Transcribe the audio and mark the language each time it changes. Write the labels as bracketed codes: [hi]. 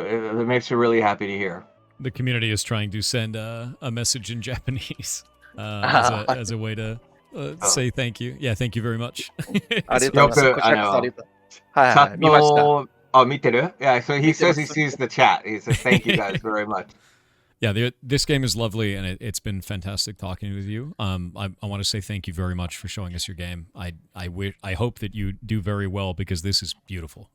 [en] It makes me really happy to hear. The community is trying to send a message in Japanese as a way to say thank you. Yeah, thank you very much. [ja] ありがとうございます。チャットを見てる? [en] Yeah, so he says he sees the chat. He says thank you guys very much. Yeah, this game is lovely, and it's been fantastic talking with you. I want to say thank you very much for showing us your game. I hope that you do very well because this is beautiful.